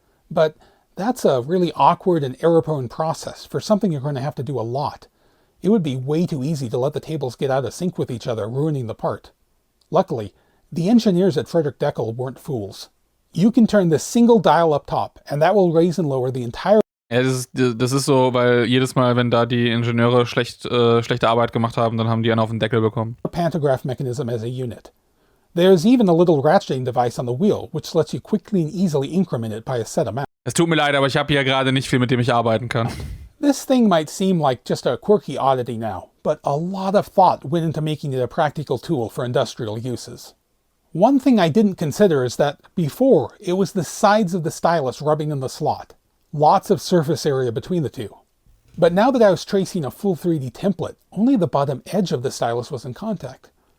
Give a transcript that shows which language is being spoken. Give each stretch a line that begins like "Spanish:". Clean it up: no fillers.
English: But that's a really awkward and error-prone process for something you're going to have to do a lot. It would be way too easy to let the tables get out of sync with each other, ruining the part. Luckily, the engineers at Frederick Deckel weren't fools. You can turn this single dial up top, and that will raise and lower the entire...
German: Ja, das ist so, weil jedes Mal, wenn da die Ingenieure schlechte Arbeit gemacht haben, dann haben die einen auf den Deckel bekommen.
English: Pantograph mechanism as a unit. There's even a little ratcheting device on the wheel, which lets you quickly and easily increment it by a set amount.
German: Es tut mir leid, aber ich habe hier gerade nicht viel, mit dem ich arbeiten kann.
English: This thing might seem like just a quirky oddity now, but a lot of thought went into making it a practical tool for industrial uses. One thing I didn't consider is that, before, it was the sides of the stylus rubbing in the slot. Lots of surface area between the two. But now that I was tracing a full 3D template, only the bottom edge of the stylus was in contact.